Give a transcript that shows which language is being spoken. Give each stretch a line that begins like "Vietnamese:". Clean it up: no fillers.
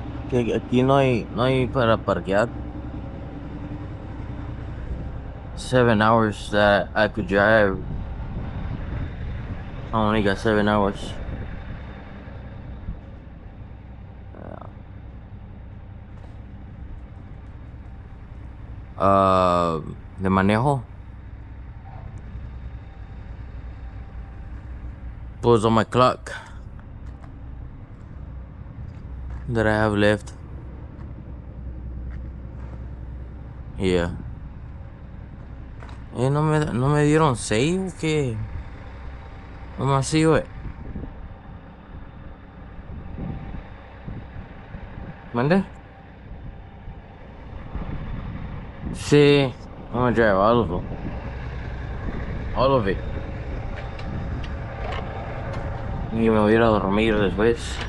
Spanish: Que aquí no hay para parquear.
English: 7 hours that I could drive. I only got 7 hours.
Spanish: De manejo.
English: Was on my clock that I have left. Yeah.
Spanish: No me dieron save o qué? ¿Cómo así, güey? ¿Mande? Sí.
English: I'm gonna drive all of them. All of it.
Spanish: Y me voy a ir a dormir después.